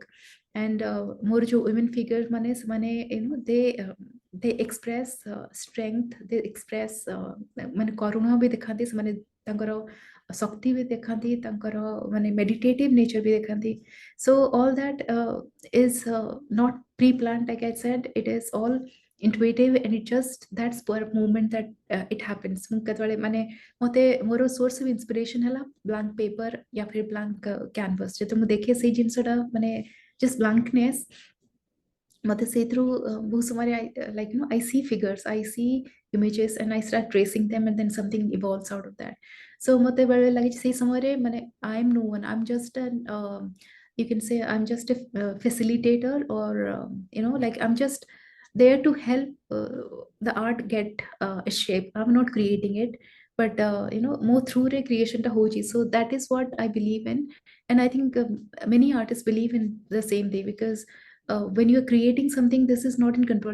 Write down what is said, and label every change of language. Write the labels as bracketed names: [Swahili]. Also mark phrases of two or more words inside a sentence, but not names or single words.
[English] And more [Odia] jo [English] women figures [Odia] mane [English] they express strength, they express [Odia] ମାନେ କରୁଣା ଭି ଦେଖାନ୍ତି, ସେମାନେ ତାଙ୍କର ଶକ୍ତି ଭି ଦେଖାନ୍ତି, ତାଙ୍କର ମାନେ [English] meditative nature [Odia] ଭି ଦେଖାନ୍ତି. [English] So all that is not pre-planned, like I said, it is all intuitive, and it just that's per moment that it happens. [Odia] ମୁଁ କେତେବେଳେ ମାନେ ମତେ ମୋର [English] source of inspiration ହେଲା blank paper [Hindi] या फिर [English] blank canvas. [Odia] ଯେତେ ମୁଁ ଦେଖେ ସେଇ ଜିନିଷଟା ମାନେ [English] just blankness, [Odia] ମତେ ସେଇଥିରୁ ବହୁତ ସମୟରେ [English] like I see figures, I see images, and I start tracing them, and then something evolves out of that. So [Odia] ମତେ ବେଳେ ଲାଗେ ସେଇ ସମୟରେ ମାନେ [English] I am no one, I'm just an you can say I'm just a facilitator, or like I'm just there to help the art get a shape. I'm not creating it, but more through recreation [Odia] ତା ହଉଛି. [English] So that is what I believe in, and I think many artists believe in the same way, because when you're creating something, this is not in control.